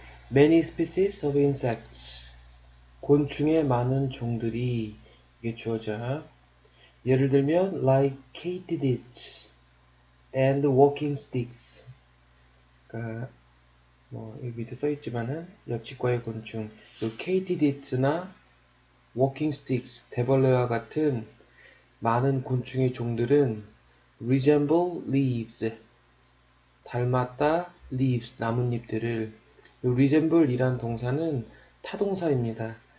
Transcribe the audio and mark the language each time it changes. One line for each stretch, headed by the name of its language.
English: Many species of insects.
Korean: 곤충의 많은 종들이 이게 주어져. 예를 들면
English: like katydids and walking sticks.
Korean: 그러니까 뭐 여기 밑에 써 있지만은 여치과의 곤충, 그 katydids나 walking sticks, 대벌레와 같은 많은 곤충의 종들은
English: resemble leaves.
Korean: 닮았다 leaves 나뭇잎들을. resemble 이란 동사는 타동사입니다.